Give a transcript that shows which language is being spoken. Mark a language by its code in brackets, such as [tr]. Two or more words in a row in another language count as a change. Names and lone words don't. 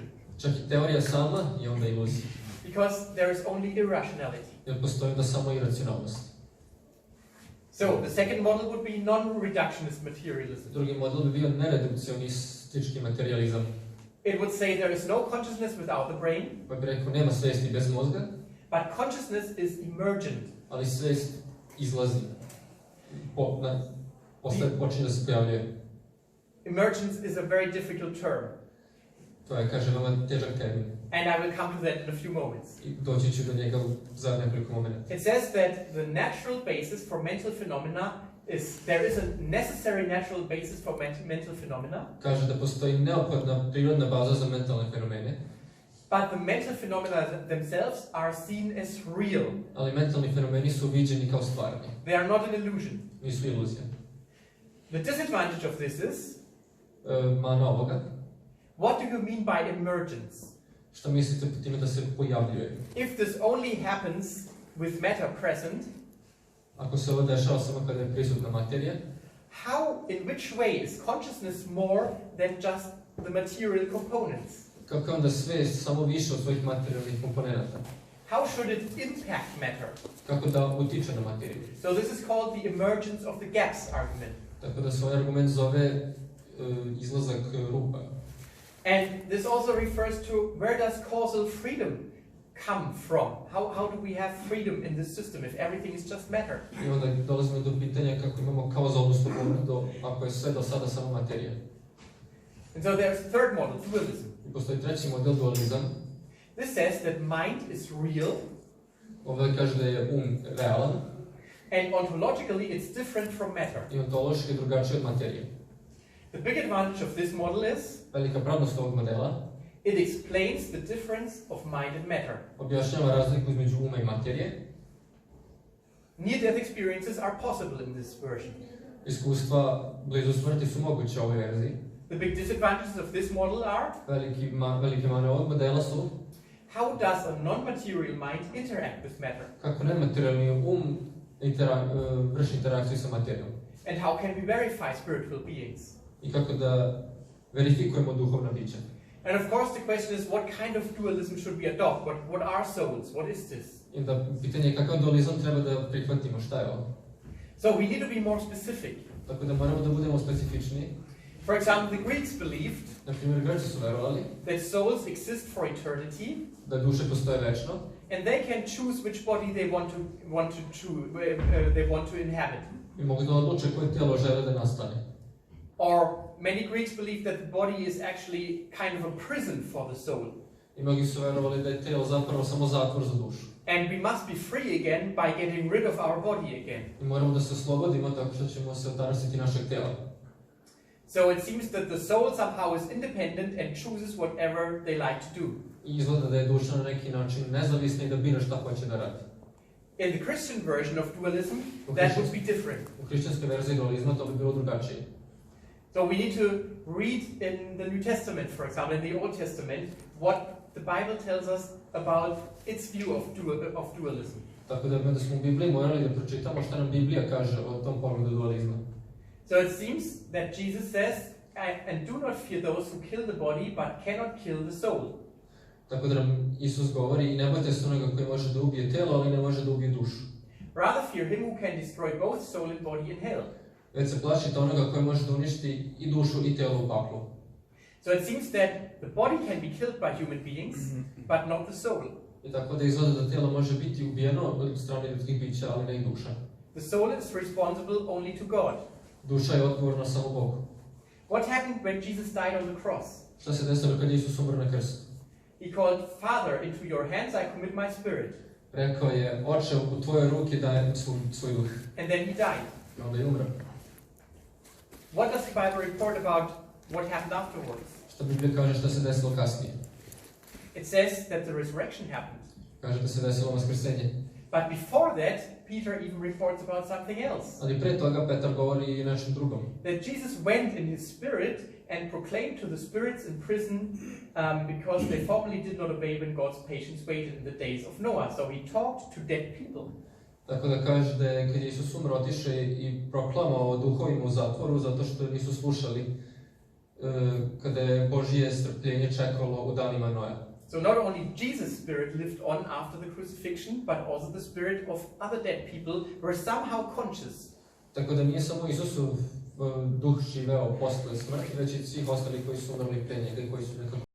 [sr] Čak i teorija sama je onda iluzija. [en] Because there is only irrationality. [sr] Jer postoji da samo iracionalnost. [en] So the second model would be non-reductionist materialism. [sr] Drugi model bi bio neredukcionistički materializam. [en] It would say there is no consciousness without the brain, [sr] Pa bi rekao, nema svijesti bez mozga, [en] but consciousness is emergent. [sr] ali svijest izlazi. Počinje da se pojavljuje. [en] Emergence is a very difficult term. [sr] To je, kaže, veoma težak termin. [en] And I will come to that in a few moments. [sr] I doći ću do njega za nekoliko momenta. [en] It says that the natural basis for mental phenomena there is a necessary natural basis for mental phenomena. [sr] Kaže da postoji neophodna prirodna baza za mentalne fenomene. [en] But the mental phenomena themselves are seen as real. [sr] Ali mentalni fenomeni su viđeni kao stvarni. [en] They are not an illusion. [sr] Nisu iluzija. [en] The disadvantage of this is [sr] mana ovoga. [en] What do you mean by emergence? [sr] Šta mislite po time da se pojavljuje? [en] If this only happens with matter present, [sr] ako se ovo dešava samo kada je prisutna materija, [en] in which way is consciousness more than just the material components? [sr] Kako je onda svijest samo više od svojih materijalnih komponenata? [en] How should it impact matter? [sr] Kako da utiče na materiju? [en] So this is called the emergence of the gaps argument. [sr] Tako da se ovaj argument zove izlazak rupa. [en] And this also refers to where does causal freedom come from? How do we have freedom in this system if everything is just matter? [sr] I onda dolazimo do pitanja kako imamo kauzalnu slobodu ako je sve do sada samo materija. [en] And so there's a third model, dualism. [sr] I postoji treći model, dualizam. [en] This says that mind is real. [sr] Ovdje kaže da je realan. [en] And ontologically it's different from matter. [sr] I ontološki drugačiji od materije. [en] The big advantage of this model is [sr] velika prednost ovog modela [en] it explains the difference of mind and matter. [sr] Objašnjava razliku između uma i materije. [en] Near-death experiences are possible in this version. [sr] Iskustva blizu smrti su moguće u ovoj verziji. [en] The big disadvantages of this model are [sr] velike mane ovog modela su [en] how does a non-material mind interact with matter? [sr] Kako nematerijalni vrši interakciju sa materijom. [en] And how can we verify spiritual beings? [sr] I kako da verifikujemo duhovna bića. [en] And of course the question is what kind of dualism should we adopt? What are souls? What is this? [sr] I da pitanje je kakav dualizam treba da prihvatimo, šta je ovo? [en] So we need to be more specific. [sr] Tako da moramo da budemo specifični. [en] For example, the Greeks believed [sr] na primjer, Grci su verovali [en] that souls exist for eternity. [sr] Da duše postoje večno. [en] And they can choose which body they want to inhabit. [sr] I mogu da odluče koje tijelo žele da nastane. [en] Or many Greeks believe that the body is actually kind of a prison for the soul. [sr] I mnogi su verovali da je tijelo zapravo samo zatvor za dušu. [en] And we must be free again by getting rid of our body again. [sr] I moramo da se oslobodimo tako što ćemo se otarasiti našeg tijela. [en] So it seems that the soul somehow is independent and chooses whatever they like to do. [sr] I izgleda da je duša na neki način nezavisna i da bira šta hoće da radi. [en] In the Christian version of dualism, that would be different. [sr] U hrišćanskoj verziji dualizma to bi bilo drugačije. [en] So we need to read in the New Testament, for example, in the Old Testament, what the Bible tells us about its view of dualism. [sr] Tako da smo u Bibliji morali da pročitamo šta nam Biblija kaže o tom pogledu dualizma. [en] So it seems that Jesus says, and do not fear those who kill the body, but cannot kill the soul. [sr] Tako da nam Isus govori, i ne bojte se onoga koji može da ubije telo, ali ne može da ubije dušu. [en] Rather fear him who can destroy both soul and body in hell. [sr] Već se plašite onoga koji može da uništi i dušu i telo u paklu. [en] So it seems that the body can be killed by human beings, but not the soul. [sr] I tako da izgleda da telo može biti ubijeno od strane ljudskih bića, ali ne i duša. [en] The soul is responsible only to God. [sr] Duša je odgovorna samo Bogu. [en] What happened when Jesus died on the cross? [sr] Šta se desilo kad je Isus umro na krstu? [en] He called, Father, into your hands I commit my spirit. [sr] Rekao je, Oče, u tvoje ruke dajem svoj duh. [en] And then he died. [sr] I onda je umro. [en] What does the Bible report about what happened afterwards? [sr] Šta Biblija kaže šta se desilo kasnije? [en] It says that the resurrection happened. [sr] Kaže da se desilo vaskrsenje. [en] But before that, Peter even reports about something else. [sr] Ali pre toga Petar govori i nečem drugom. [en] That Jesus went in his spirit and proclaimed to the spirits in prison because they formerly did not obey when God's patience waited in the days of Noah. So he talked to dead people. [sr] Tako da kaže da je kad je Isus umro otiše i proklamao duhovima u zatvoru zato što nisu slušali kada je Božje strpljenje čekalo u danima Noja. [en] So not only Jesus' spirit lived on after the crucifixion, but also the spirit of other dead people were somehow conscious. [sr] Tako da nije samo Isusov duh živeo posle smrti, već i svih ostalih koji su umrli pre njega i koji su nekako